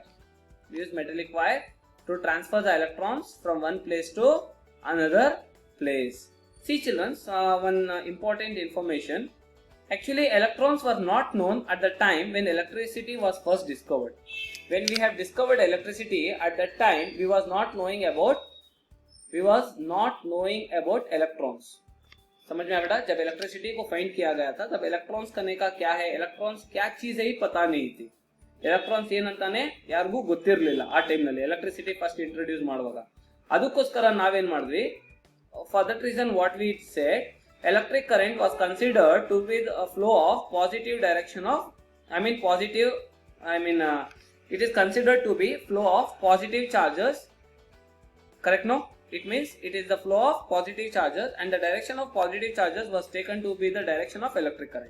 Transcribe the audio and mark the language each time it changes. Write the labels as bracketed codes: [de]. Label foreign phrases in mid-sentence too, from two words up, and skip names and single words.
[en] We use metallic wire to transfer the electrons from one place to another place. See children, one important information. Actually, electrons were not known at the time when electricity was first discovered. When we have discovered electricity, at that time we was not knowing about electrons. [hi] समझ में आ गया? जब इलेक्ट्रिसिटी को फाइंड किया गया था तब इलेक्ट्रॉन्स करने का क्या है, इलेक्ट्रॉन्स क्या चीज है ही पता नहीं थी. [kn] ಎಲೆಕ್ಟ್ರಾನ್ಸ್ ಏನಂತಾನೆ ಯಾರಿಗೂ ಗೊತ್ತಿರಲಿಲ್ಲ ಆ ಟೈಮ್ನಲ್ಲಿ [en] electricity first introduce [kn] ಮಾಡುವಾಗ. ಅದಕ್ಕೋಸ್ಕರ ನಾವೇನ್ ಮಾಡಿದ್ವಿ, [en] for that reason what we said, electric current was considered to be the flow of positive direction of it is considered to be flow of positive charges. Correct? No, it means it is the flow of positive charges and the direction of positive charges was taken to be the direction of electric current.